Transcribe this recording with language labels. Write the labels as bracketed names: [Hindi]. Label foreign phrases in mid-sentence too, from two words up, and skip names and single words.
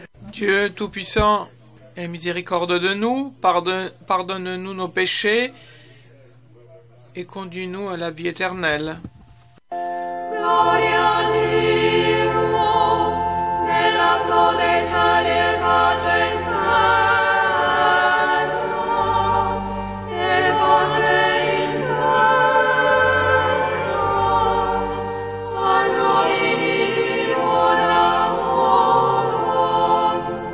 [French] Dieu Tout-Puissant ait miséricorde de nous, pardonne-nous nos péchés et conduis-nous à la vie éternelle. [Italian] Gloria a Dio, nell'alto dei cieli e pace in terra, e pace in terra, agli uomini di buona volontà.